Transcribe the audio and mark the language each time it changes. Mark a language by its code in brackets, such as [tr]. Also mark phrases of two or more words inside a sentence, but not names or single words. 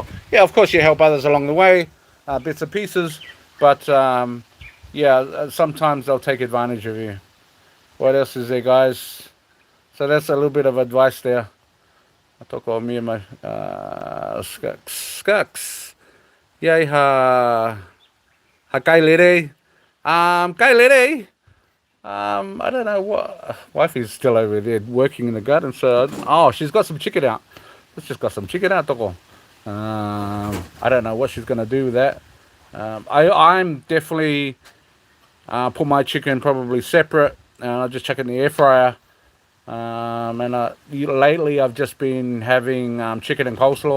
[en] Yeah, of course you help others along the way, bits and pieces, but yeah, sometimes they'll take advantage of you. What else is there, guys? So that's a little bit of advice there. I talk about me and my scucks. [to] Yay ha kai lere. Kai lere. [en] I don't know what wifey's still over there working in the garden. So she's got some chicken out. Let's just got some chicken out, toko. I don't know what she's gonna do with that. I'm definitely put my chicken probably separate. I'll just chuck it in the air fryer. Lately I've just been having chicken and coleslaw.